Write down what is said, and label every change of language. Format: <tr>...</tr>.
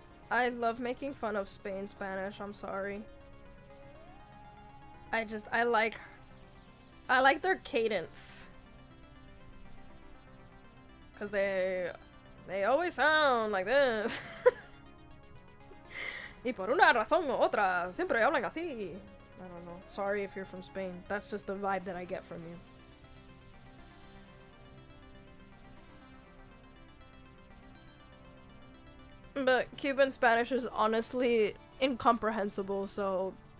<en>I love making fun of Spain Spanish, I'm sorry. I like their cadence. Cause they always sound like this.</en> <es>Y por una razón u otra, siempre hablan así.</es> <en>I don't know. Sorry if you're from Spain. That's just the vibe that I get from you. But Cuban Spanish is honestly incomprehensible, so...</en>